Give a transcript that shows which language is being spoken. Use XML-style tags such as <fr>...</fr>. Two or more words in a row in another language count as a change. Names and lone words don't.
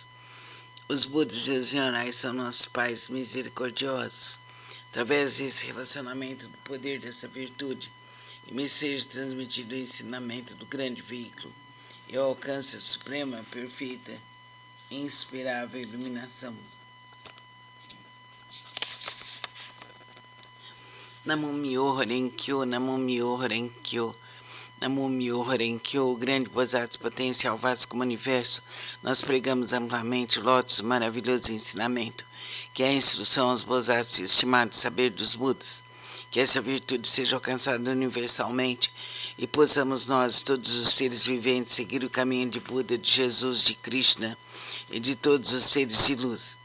<pt>Os Budas e os Nyorais são nossos pais misericordiosos. Através desse relacionamento do poder dessa virtude, e me seja transmitido o ensinamento do grande veículo, eu alcance a suprema, perfeita e inspirável iluminação.</pt> <ja>南無妙法蓮経、南無妙法蓮経、南無妙法蓮経,</ja> <pt>o grande Bosatsu potencial vasto como o universo, nós pregamos amplamente o lótus, o maravilhoso ensinamento, que é a instrução aos Bosatsu e o estimado saber dos Budas, que essa virtude seja alcançada universalmente e possamos nós, todos os seres viventes, seguir o caminho de Buda, de Jesus, de Krishna e de todos os seres de luz.</pt>